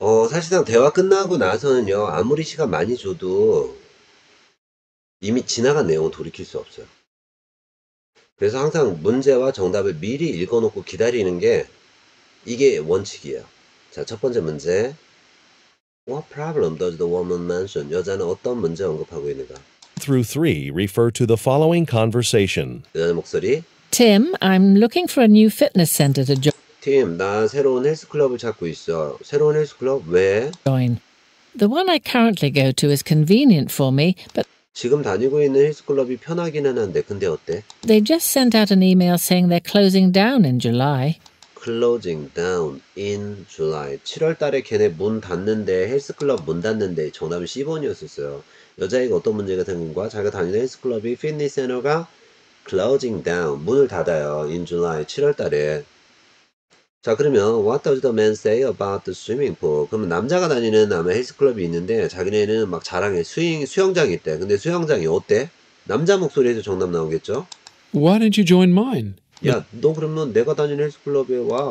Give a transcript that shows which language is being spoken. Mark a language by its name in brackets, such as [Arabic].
[Korean] 사실상 대화 끝나고 나서는요, 아무리 시간 많이 줘도 이미 지나간 내용은 돌이킬 수 없어요. 그래서 항상 문제와 정답을 미리 읽어놓고 기다리는 게 이게 원칙이에요. 자, 첫 번째 문제. [English] What problem does the woman mention? [Korean] 여자는 어떤 문제 언급하고 있는가? [English] Through 3 refer to the following conversation. [Korean] 여자 목소리. [English] Tim, I'm looking for a new fitness centre to [Korean] 팀, 나 새로운 헬스클럽을 찾고 있어. 새로운 헬스클럽? 왜? [English] join. The one I currently go to is convenient for me, but [Korean] 지금 다니고 있는 헬스클럽이 편하기는 한데, 근데 어때? [English] they just sent out an email saying they're closing down in July. Closing down in July. [Korean] 7월 달에 걔네 문 닫는데, 헬스클럽 문 닫는데, 정답은 C번이었었어요. 여자애가 어떤 문제가 생긴과 자기가 다니는 헬스클럽이 피트니스 센터가 [English] closing down, [Korean] 문을 닫아요. [English] in July, [Korean] 7월 달에. 자, 그러면 [English] what does the man say about the swimming pool? [Korean] 그러면 남자가 다니는 아마 헬스클럽이 있는데 자기네는 막 자랑해. 수영장이 있대. 근데 수영장이 어때? 남자 목소리에서 정답 나오겠죠? [English] Why don't you join mine? [Korean] 야, 너 그러면 내가 다니는 헬스클럽에 와.